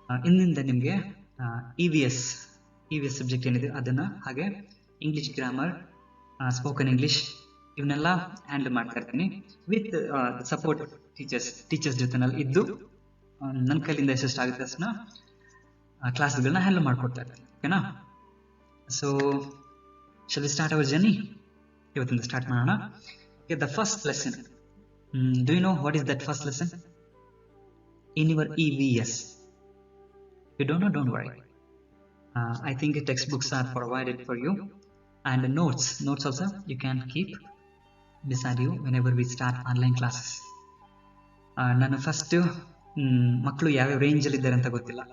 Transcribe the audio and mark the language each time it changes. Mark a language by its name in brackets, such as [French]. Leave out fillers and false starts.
[Kannada] ಇಂದಿಂದ ನಿಮಗೆ E V S subject ಏನಿದೆ ಅದನ್ನು, ಹಾಗೆ ಇಂಗ್ಲೀಷ್ ಗ್ರಾಮರ್, ಸ್ಪೋಕನ್ ಇಂಗ್ಲೀಷ್ ಇವನ್ನೆಲ್ಲ ಹ್ಯಾಂಡಲ್ ಮಾಡ್ತಾ ಇರ್ತೀನಿ [English] with support teachers [Kannada] ಜೊತೆನಲ್ಲಿ ಇದ್ದು ನನ್ನ ಕೈಲಿಂದ ಎಷ್ಟೆಷ್ಟಾಗುತ್ತೆ ಅಷ್ಟನ್ನ ಕ್ಲಾಸ್ಗಳನ್ನ ಹ್ಯಾಂಡಲ್ ಮಾಡ್ಕೊಡ್ತಾ ಇರ್ತೀನಿ. [English] ಓಕೆನಾ? So shall we start our journey? [Kannada] ಇವತ್ತಿಂದ ಸ್ಟಾರ್ಟ್ ಮಾಡೋಣ. [English] Okay, the first lesson. Do you know what is that first lesson in your EVS? You don't know, don't worry. I think textbooks are provided for you, and notes also you can keep beside you whenever we start online classes. [Kannada] ನಾನು first ಮಕ್ಕಳು ಯಾವ್ಯಾವ ರೇಂಜಲ್ಲಿ ಇದ್ದಾರೆ ಅಂತ ಗೊತ್ತಿಲ್ಲ.